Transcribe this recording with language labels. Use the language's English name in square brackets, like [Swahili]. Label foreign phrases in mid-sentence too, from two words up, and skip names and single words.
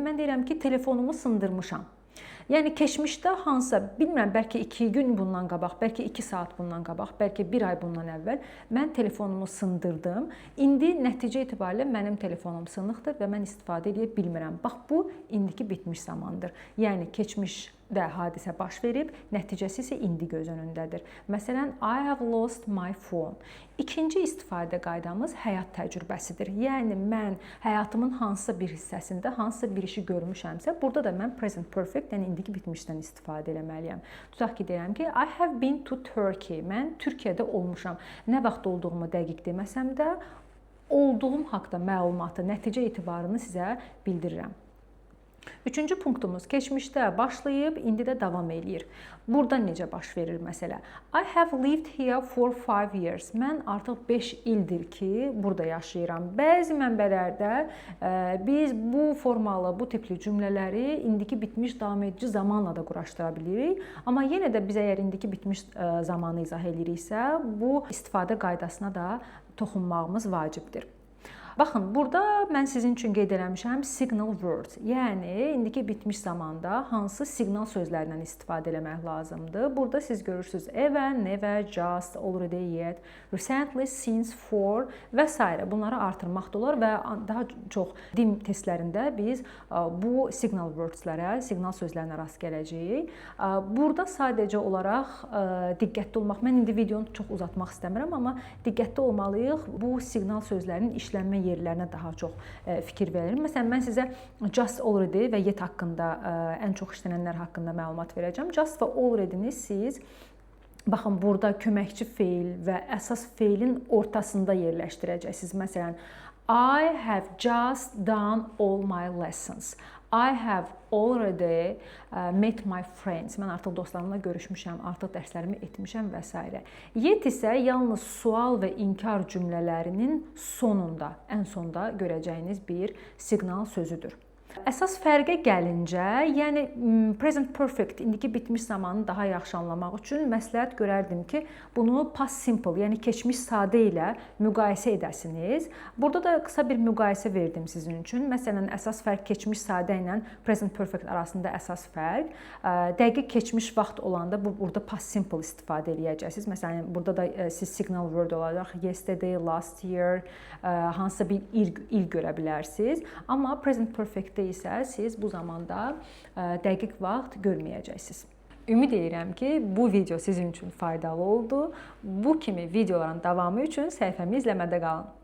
[Azerbaijani] Mən deyirəm ki, telefonumu sındırmışam. Yəni keçmişdə hansısa, bilmirəm, bəlkə 2 gün bundan qabaq, bəlkə 2 saat bundan qabaq, bəlkə 1 ay bundan əvvəl mən telefonumu sındırdım. İndi nəticə etibarilə mənim telefonum sınıqdır və mən istifadə edə bilmirəm. Bax, bu indiki bitmiş zamandır. Yəni keçmişdə hadisə baş verib, nəticəsi isə indi göz önündədir. Məsələn, [English] I have lost my phone. [Azerbaijani] İkinci istifadə qaydamız həyat təcrübəsidir. Yəni mən həyatımın hansısa bir hissəsində hansısa bir işi görmüşəmsə, burada da mən [English] present perfect, [Azerbaijani] yəni indiki bitmişdən istifadə etməliyəm. Tutaq ki, deyirəm ki, [English] I have been to Turkey. [Azerbaijani] Mən Türkiyədə olmuşam. Nə vaxt olduğumu dəqiq deməsəm də, olduğum haqqda məlumatı, nəticə etibarını sizə bildirirəm. Üçüncü punktumuz keçmişdə başlayıb, indi də davam eləyir. Burada necə baş verir məsələ? [English] I have lived here for 5 years. [Azerbaijani] Mən artıq 5 ildir ki, burada yaşayıram. Bəzi mənbələrdə biz bu formalı, bu tipli cümlələri indiki bitmiş davam edici zamanla da quraşdıra bilirik. Amma yenə də biz əgər indiki bitmiş zamanı izah ediriksə, bu istifadə qaydasına da toxunmağımız vacibdir. Baxın, burada mən sizin üçün qeyd eləmişəm [English] signal words. [Azerbaijani] Yəni, indiki bitmiş zamanda hansı siqnal sözlərindən istifadə eləmək lazımdır. Burada siz görürsünüz [English] even, never, just, already, yet, recently, since, for [Azerbaijani] və s. Bunları artırmaq da olar və daha çox dil testlərində biz bu [English] signal wordslərə, [Azerbaijani] siqnal sözlərinə rast gələcəyik. Burada sadəcə olaraq diqqətli olmaq, mən indi videonu çox uzatmaq istəmirəm, amma diqqətli olmalıyıq bu siqnal sözlərinin işlənmə yerlərinə daha çox fikir verir. Məsələn, mən sizə [English] just, already [Azerbaijani] və yet haqqında, ən çox işlənənlər haqqında məlumat verəcəm. Just və already-ni siz, baxın, burada köməkçi feil və əsas feilin ortasında yerləşdirəcəksiniz. Məsələn, [English] I have just done all my lessons. I have already met my friends. [Azerbaijani] Mən artıq dostlarımla görüşmüşəm, artıq dərslərimi etmişəm və s. Yet isə yalnız sual və inkar cümlələrinin sonunda, ən sonda görəcəyiniz bir siqnal sözüdür. Əsas fərqə gəlincə, yəni [English] present perfect, [Azerbaijani] indiki bitmiş zamanı daha yaxşı anlamaq üçün məsləhət görərdim ki, bunu [English] past simple, [Azerbaijani] yəni keçmiş sadə ilə müqayisə edəsiniz. Burada da qısa bir müqayisə verdim sizin üçün. Məsələn, əsas fərq keçmiş sadə ilə [English] present perfect [Azerbaijani] arasında əsas fərq. Dəqiq keçmiş vaxt olanda burada [English] past simple [Azerbaijani] istifadə edəcəksiniz. Məsələn, burada da siz [English] signal word [Azerbaijani] olacaq [English] yesterday, last year, [Azerbaijani] hansısa bir il görə bilərsiniz. Amma [English] present perfect [Azerbaijani] isə siz bu zamanda dəqiq vaxt görməyəcəksiniz. Ümid edirəm ki, bu video sizin üçün faydalı oldu. Bu kimi videoların davamı üçün səhifəmi izləmədə qalın.